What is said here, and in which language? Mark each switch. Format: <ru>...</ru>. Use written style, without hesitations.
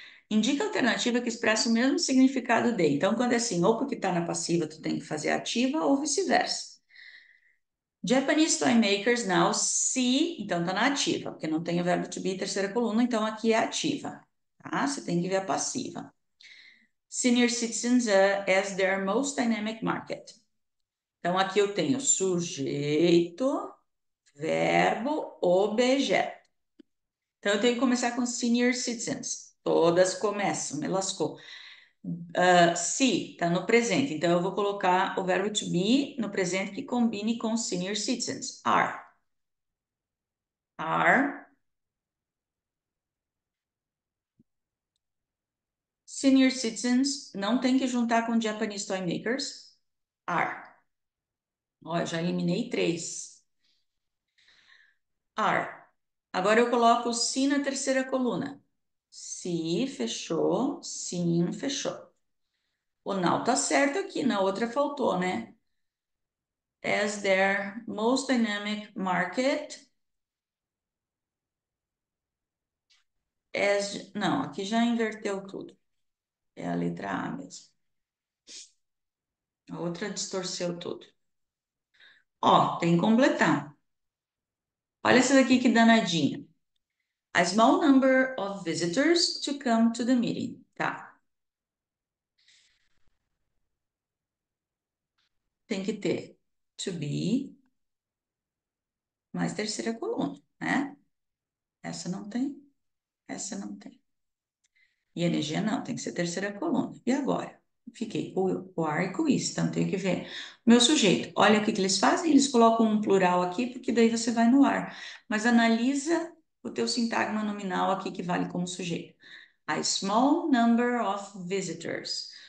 <pt>Indica a alternativa que expressa o mesmo significado de. Então, quando é assim, ou porque está na passiva, tu tem que fazer ativa, ou vice-versa.</pt> <en>Japanese toy makers now see,</en> <pt>então tá na ativa, porque não tem o verbo to be terceira coluna, então aqui é ativa, tá? Você tem que ver a passiva.</pt> <en>Senior citizens as their most dynamic market.</en> <pt>Então aqui eu tenho sujeito, verbo, objeto. Então eu tenho que começar com senior citizens. Todas começam, me lascou. Se está no presente, então eu vou colocar o verbo to be no presente que combine com senior citizens. Are. Senior citizens não tem que juntar com</pt> <en>Japanese toy makers.</en> <pt>Are. Ó, eu já eliminei três. Are. Agora eu coloco o se na terceira coluna. Se, fechou. Sim, fechou. O now tá certo aqui, na outra faltou, né?</pt> <en>As their most dynamic market.</en> <pt>Não, aqui já inverteu tudo. É a letra A mesmo. A outra distorceu tudo. Ó, tem que completar. Olha essa daqui que danadinha.</pt> <en>A small number of visitors to come to the meeting.</en> <pt>Tá. Tem que ter to be mais terceira coluna, né? Essa não tem, essa não tem. E energia não, tem que ser terceira coluna. E agora? Fiquei com o are e com isso, então tem que ver. Meu sujeito, olha o que que eles fazem, eles colocam um plural aqui, porque daí você vai no ar. Mas analisa o teu sintagma nominal aqui que vale como sujeito.</pt> <en>A small number of visitors.</en>